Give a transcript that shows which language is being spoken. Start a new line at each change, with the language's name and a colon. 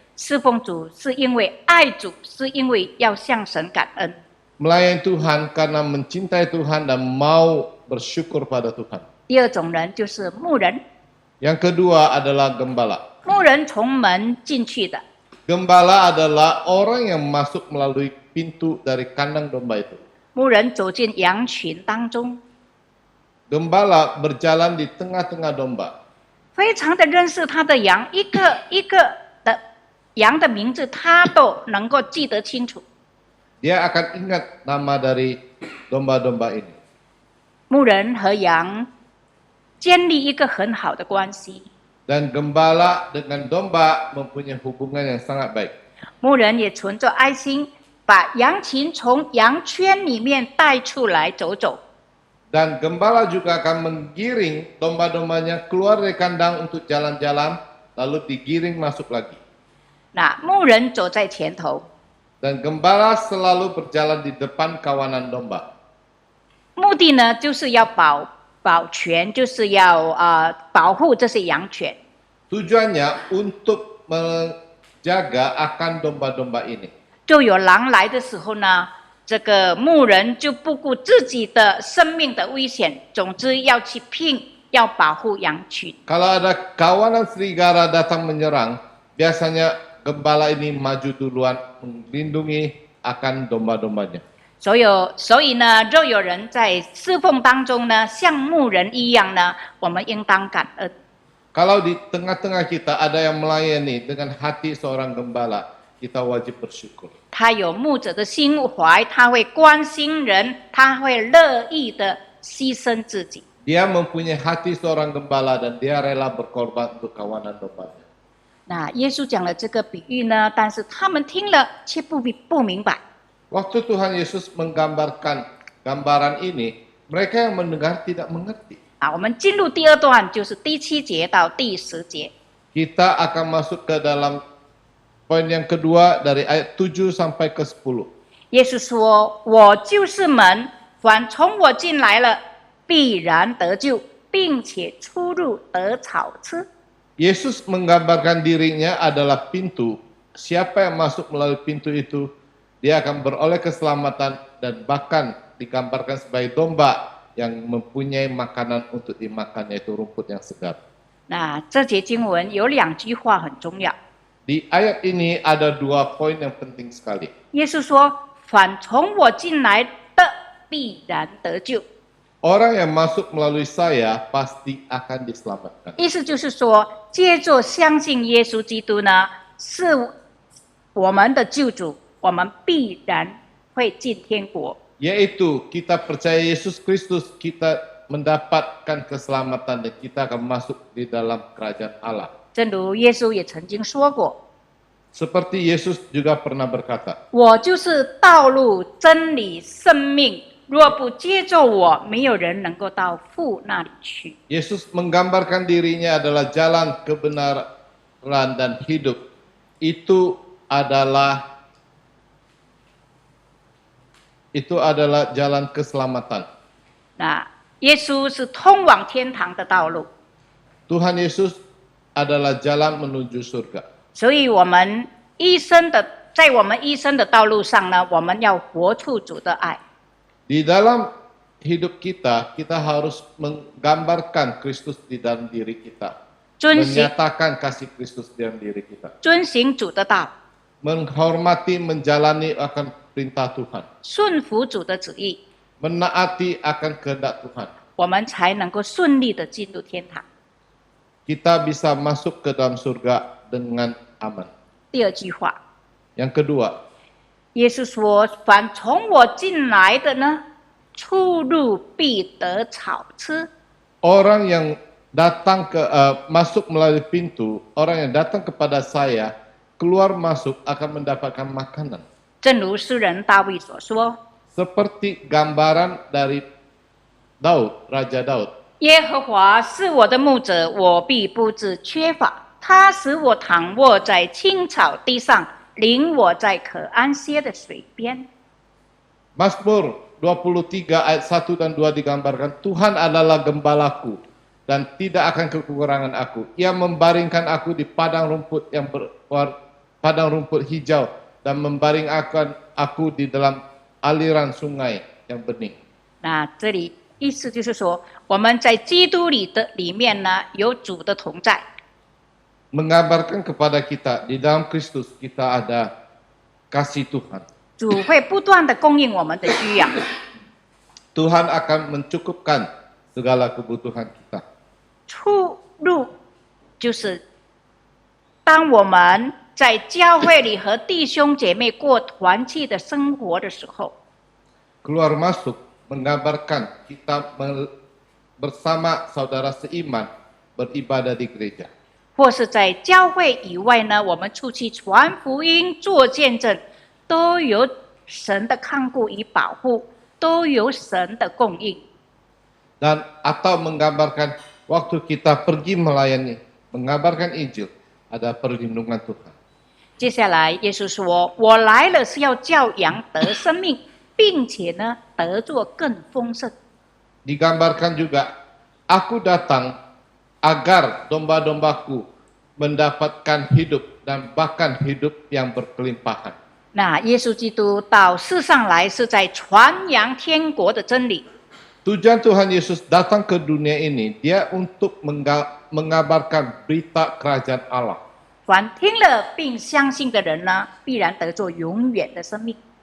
Chinese: 侍奉主是因为爱主，是因为要向神感恩。
Indonesian: Melayani Tuhan karena mencintai Tuhan dan mau bersyukur pada Tuhan.
Chinese: 第二种人就是牧人，
Indonesian: Yang kedua adalah gembala.
Chinese: 牧人从门进去的，
Indonesian: Gembala adalah orang yang masuk melalui pintu dari kandang domba itu.
Chinese: 牧人走进羊群当中，
Indonesian: Gembala berjalan di tengah-tengah domba.
Chinese: 非常的认识他的羊，一个一个的羊的名字，他都能够记得清楚。
Indonesian: Dia akan ingat nama dari domba-domba ini.
Chinese: 牧人和羊建立一个很好的关系，
Indonesian: Dan gembala dengan domba mempunyai hubungan yang sangat baik.
Chinese: 牧人也存着爱心，把羊群从羊圈里面带出来走走。
Indonesian: Dan gembala juga akan menggiring domba-dombanya keluar dari kandang untuk jalan-jalan, lalu digiring masuk lagi.
Chinese: 那牧人走在前头，
Indonesian: Dan gembala selalu berjalan di depan kawanan domba.
Chinese: 目的呢就是要保全，就是要保护这些羊犬。
Indonesian: Tujuannya untuk menjaga akan domba-domba ini.
Chinese: 就有狼来的时候呢，这个牧人就不顾自己的生命的危险，总之要去拼，要保护羊群。
Indonesian: Kalau ada kawanan serigala datang menyerang, biasanya gembala ini maju duluan melindungi akan domba-dombanya.
Chinese: 所以呢，若有人在侍奉当中呢，像牧人一样呢，我们应当感恩。
Indonesian: Kalau di tengah-tengah kita ada yang melayani dengan hati seorang gembala, kita wajib bersyukur.
Chinese: 他有牧者的心怀，他会关心人，他会乐意的牺牲自己。
Indonesian: Dia mempunyai hati seorang gembala dan dia rela berkorban untuk kawanan dombanya.
Chinese: 那耶稣讲了这个比喻呢，但是他们听了却不明白。
Indonesian: Waktu Tuhan Yesus menggambarkan gambaran ini, mereka yang mendengar tidak mengerti.
Chinese: 我们进入第二段，就是第7节到第10节。
Indonesian: Kita akan masuk ke dalam poin yang kedua dari ayat 7 sampai ke 10.
Chinese: 耶稣说：“我就是门，凡从我进来了，必然得救，并且出入得草吃。”
Indonesian: Yesus menggambarkan dirinya adalah pintu. Siapa yang masuk melalui pintu itu, dia akan beroleh keselamatan dan bahkan digambarkan sebagai domba yang mempunyai makanan untuk dimakan, yaitu rumput yang segar.
Chinese: 那这节经文有2句话很重要。
Indonesian: Di ayat ini ada 2 poin yang penting sekali.
Chinese: 耶稣说：“凡从我进来的，必然得救。”
Indonesian: Orang yang masuk melalui saya pasti akan diselamatkan.
Chinese: 意思就是说，借着相信耶稣基督呢，是我们的救主，我们必然会进天国。
Indonesian: Yaitu kita percaya Yesus Kristus, kita mendapatkan keselamatan dan kita akan masuk di dalam kerajaan Allah.
Chinese: 正如耶稣也曾经说过
Indonesian: Seperti Yesus juga pernah berkata,：“
Chinese: 我就是道路、真理、生命，若不接着我，没有人能够到父那里去。”
Indonesian: Yesus menggambarkan dirinya adalah jalan kebenaran dan hidup. Itu adalah jalan keselamatan.
Chinese: 那耶稣是通往天堂的道路，
Indonesian: Tuhan Yesus adalah jalan menuju surga.
Chinese: 所以我们在我们一生的道路上呢，我们要活出主的爱。
Indonesian: Di dalam hidup kita, kita harus menggambarkan Kristus di dalam diri kita.
Chinese: 遵行
Indonesian: Menyatakan kasih Kristus di dalam diri kita.
Chinese: 遵行主的道，
Indonesian: Menghormati, menjalani akan perintah Tuhan.
Chinese: 顺服主的旨意，
Indonesian: Menaati akan kehendak Tuhan.
Chinese: 我们才能够顺利的进入天堂。
Indonesian: Kita bisa masuk ke dalam surga dengan aman.
Chinese: 第2句话，
Indonesian: Yang kedua,
Chinese: 耶稣说：“凡从我进来的呢，出入必得草吃。”
Indonesian: orang yang datang masuk melalui pintu, orang yang datang kepada saya, keluar masuk akan mendapatkan makanan.
Chinese: 正如诗人大卫所说
Indonesian: Seperti gambaran dari Daud, Raja Daud.
Chinese: 耶和华是我的牧者，我必不致缺乏。他使我躺卧在青草地上，领我在可安歇的水边。
Indonesian: Mazmur 23 ayat 1 dan 2 digambarkan, Tuhan adalah gembalaku dan tidak akan kekurangan aku. Ia membaringkan aku di padang rumput padang rumput hijau dan membaringkan aku di dalam aliran sungai yang bening.
Chinese: 那这里意思就是说，我们在基督里面呢，有主的同在。
Indonesian: Mengabarkan kepada kita di dalam Kristus kita ada kasih Tuhan.
Chinese: 主会不断的供应我们的需要。
Indonesian: Tuhan akan mencukupkan segala kebutuhan kita.
Chinese: 出路就是当我们在教会里和弟兄姐妹过团契的生活的时候，
Indonesian: Keluar masuk menggambarkan kita bersama saudara seiman beribadah di gereja.
Chinese: 或是在教会以外呢，我们出去传福音、做见证，都有神的看顾与保护，都有神的供应。
Indonesian: Dan atau menggambarkan waktu kita pergi melayani, mengabarkan Injil, ada perlindungan Tuhan.
Chinese: 接下来，耶稣说：“我来了是要叫羊得生命，并且呢，得作更丰盛。”
Indonesian: Digambarkan juga, aku datang agar domba-dombaku mendapatkan hidup dan bahkan hidup yang berkelimpahan.
Chinese: 那耶稣基督到世上来是在传扬天国的真理。
Indonesian: Tujuan Tuhan Yesus datang ke dunia ini, dia untuk mengabarkan berita kerajaan Allah.
Chinese: 凡听了并相信的人呢，必然得作永远的生命。